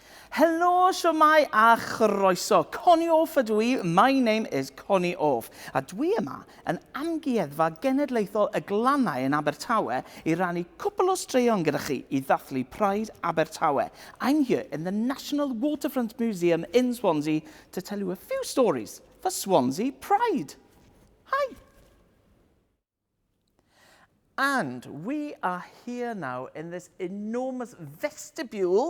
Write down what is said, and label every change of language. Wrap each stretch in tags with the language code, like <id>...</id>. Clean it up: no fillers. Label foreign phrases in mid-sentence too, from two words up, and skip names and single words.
<cy>Helo, siwmai a chroeso. Connie off ydw i.</cy> <en>My name is Connie off.</en> <cy>A dwi yma yn Amgueddfa genedlaethol y glannau yn Abertawe i rannu cwbl o straeon gyda chi i ddathlu Pride Abertawe.</cy> <en>I'm here in the National Waterfront Museum in Swansea to tell you a few stories for Swansea Pride. Hi! And we are here now in this enormous vestibule.</en>